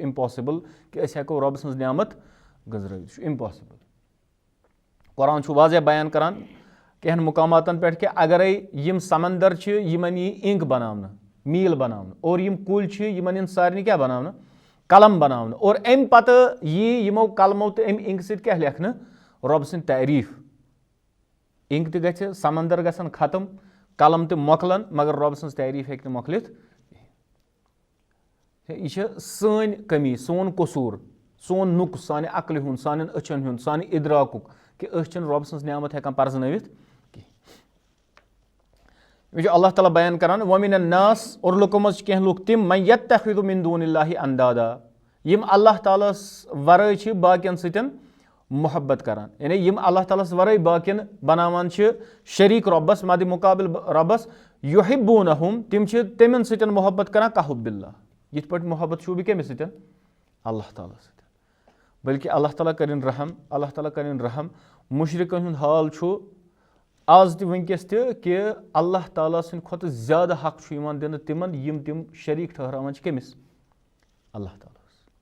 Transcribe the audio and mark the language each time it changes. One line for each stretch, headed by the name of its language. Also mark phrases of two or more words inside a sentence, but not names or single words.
Kashmiri: اِمپاسِبٕل کہِ أسۍ ہٮ۪کو رۄبہٕ سٕنٛز نعمت گٔنٛزرٲوِتھ یہِ چھُ اِمپاسِبٕل قرآن چھُ واضح بیان کران کینٛہن مُقاماتن پٮ۪ٹھ کہِ اگرے یِم سمندر چھِ یِمن یی اِنک بناونہٕ میٖل بناونہٕ اور یِم کُلۍ چھِ یِمن یِن سارنٕے کیاہ بناونہٕ قلم بناونہٕ اور امہِ پتہٕ یی یِمو قلمو تہٕ امہِ اِنکہِ سۭتۍ کیاہ لیکھنہٕ رۄبہٕ سٕنٛدۍ تعریٖف اِنک تہِ گژھِ سمندر گژھن ختم قلم تہِ مۄکلن مگر رۄبہٕ سٕنٛز تعریٖف ہیٚکہِ نہٕ مۄکلِتھ یہِ چھِ سٲنۍ کٔمی سون قصوٗر سون نُقص سانہِ عقلہِ ہُنٛد سانٮ۪ن أچھن ہُنٛد سانہِ اِدراکُک کہِ أسۍ چھِنہٕ رۄبہٕ سٕنٛز نعمت ہٮ۪کان پرزنٲوِتھ کینٛہہ یہِ چھُ اللہ تعالیٰ بیان کران
Arabic: وَمِن الناس
Kashmiri: اور لُکو منٛز چھِ کینٛہہ لُکھ تِم
Arabic: من یتخذ من دون اللہ اندادا
Kashmiri: یِم اللہ تعالیٰ ہس ورٲے چھِ باقین سۭتۍ محبت کران یعنی یِم اللہ تعالیٰ ہس ورٲے باقین بناوان چھِ شریٖک رۄبس مدِ مُقابل رۄبس یُحبوٗنہُم تِم چھِ تِمن سۭتۍ محبت کران
Arabic: کحب اللہ
Kashmiri: یِتھ پٲٹھۍ محبت چھُو بہٕ کٔمِس سۭتۍ اللہ تعالیٰ سۭتۍ بلکہِ اللہ تعالیٰ کٔرِنۍ رحم اللہ تعالیٰ کٔرِنۍ رحم مُشرِکن ہُنٛد حال چھُ آز تہِ وٕنکیٚس تہِ کہِ اللہ تعالیٰ سٕنٛدِ کھۄتہٕ زیادٕ حق چھُ یِوان دِنہٕ تِمن یِم تِم شریٖک ٹھٔہراوان چھِ کٔمِس اللہ تعالیٰ ہس